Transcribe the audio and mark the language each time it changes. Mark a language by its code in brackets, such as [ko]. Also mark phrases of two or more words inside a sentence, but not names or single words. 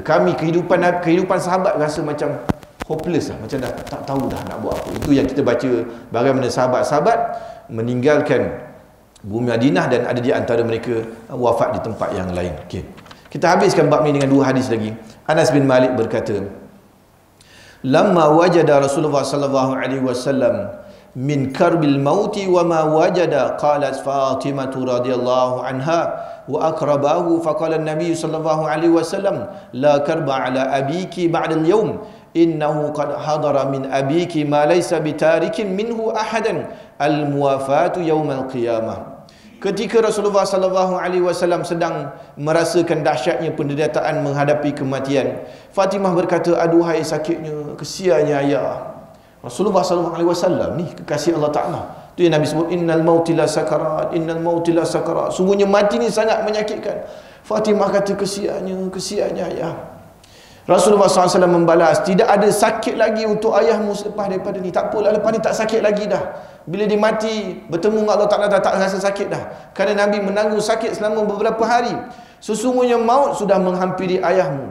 [ms] Kami kehidupan sahabat rasa macam hopeless lah, macam dah tak tahu dah nak buat apa. Itu yang kita baca bagaimana sahabat-sahabat meninggalkan bumi Madinah dan ada di antara mereka wafat di tempat yang lain. Okey. Kita habiskan bab ni dengan dua hadis lagi. Anas bin Malik berkata, [ar] لما وجد رسول الله صلى الله عليه وسلم من كرب الموت وما وجد، قالت فاطمة رضي الله عنها واكرباه، فقال النبي صلى الله عليه وسلم لا كرب على أبيك بعد اليوم، إنه قد حضر من أبيك ما ليس بتارك منه أحدا، الموافاة يوم القيامة." [ms] Ketika Rasulullah [ar] صلى الله عليه وسلم [ms] sedang merasakan dahsyatnya penderitaan menghadapi kematian, Fatimah berkata, aduhai sakitnya, kesiannya ayah. Rasulullah [ar] صلى الله عليه وسلم [ms] ni kekasih Allah Taala. Tu yang Nabi sebut, [ar] إن للموت لسكرات، إن للموت لسكرات. [ms] Sungguhnya mati ni sangat menyakitkan. Fatimah kata, kesiannya ayah. Rasulullah SAW membalas, tidak ada sakit lagi untuk ayahmu selepas daripada ni. Tak apalah, lepas ni tak sakit lagi dah. Bila dia mati, bertemu dengan Allah Ta'ala, tak rasa sakit dah. Kerana Nabi menanggung sakit selama beberapa hari. Sesungguhnya maut sudah menghampiri ayahmu.